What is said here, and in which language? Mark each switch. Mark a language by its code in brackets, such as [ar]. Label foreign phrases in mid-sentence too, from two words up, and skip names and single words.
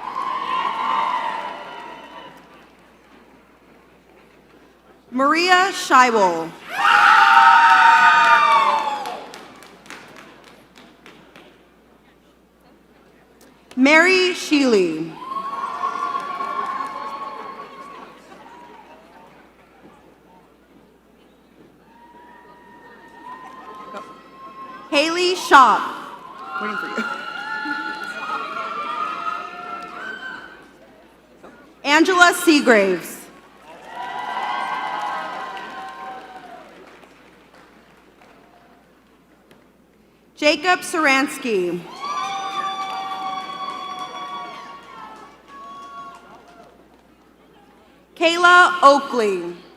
[en] Maria Scheibel. Mary Sheely. Haley Shop. Waiting for you. Angela Seagraves. Jacob Saransky. Kayla Oakley.